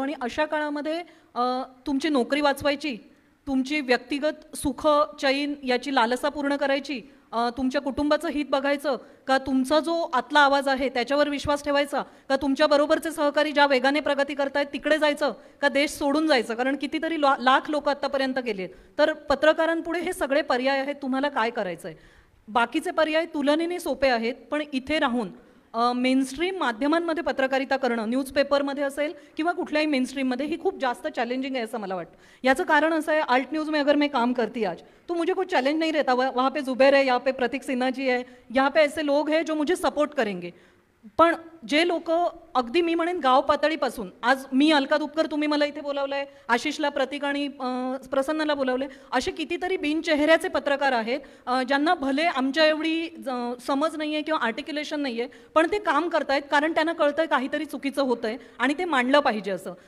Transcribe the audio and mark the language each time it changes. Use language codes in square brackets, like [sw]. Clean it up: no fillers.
[mr] आणि अशा काळामध्ये तुमची नोकरी वाचवायची, तुमची व्यक्तिगत सुख चैन याची लालसा पूर्ण करायची, तुमच्या कुटुंबाचं हित बघायचं का, तुमचा जो आतला आवाज आहे त्याच्यावर विश्वास ठेवायचा का, तुमच्या बरोबरचे सहकारी ज्या वेगाने प्रगती करतायत तिकडे जायचं का, देश सोडून जायचं, कारण कितीतरी लाख लोक आत्तापर्यंत गेलेत. तर पत्रकारांपुढे हे सगळे पर्याय आहेत, तुम्हाला काय करायचं आहे. बाकीचे पर्याय तुलनेने सोपे आहेत, पण इथे राहून मेनस्ट्रीम माध्यमांमध्ये पत्रकारिता करणं, न्यूजपेपरमध्ये असेल किंवा कुठल्याही मेनस्ट्रीममध्ये, ही खूप जास्त चॅलेंजिंग आहे असं मला वाटतं. याचं कारण असं आहे, [hi] आल्ट न्यूज़ में अगर मैं काम करती आज तो मुझे कोई चैलेंज नहीं रहता. वहाँ पे जुबैर है, यहाँ पे प्रतीक सिन्हा जी है, यहाँ पे ऐसे लोग हैं जो मुझे सपोर्ट करेंगे. [mr] पण जे लोक अगदी मी म्हणेन गाव पातळीपासून, आज मी अलका दुपकर, तुम्ही मला इथे बोलावलंय, आशिषला, प्रतीक आणि प्रसन्नाला बोलावलंय, असे कितीतरी बिनचेहऱ्याचे पत्रकार आहेत ज्यांना भले आमच्या एवढी समज नाही आहे किंवा आर्टिक्युलेशन नाही आहे, पण ते काम करतायत कारण त्यांना कळतंय काहीतरी चुकीचं होतंय आणि ते मांडलं पाहिजे असं.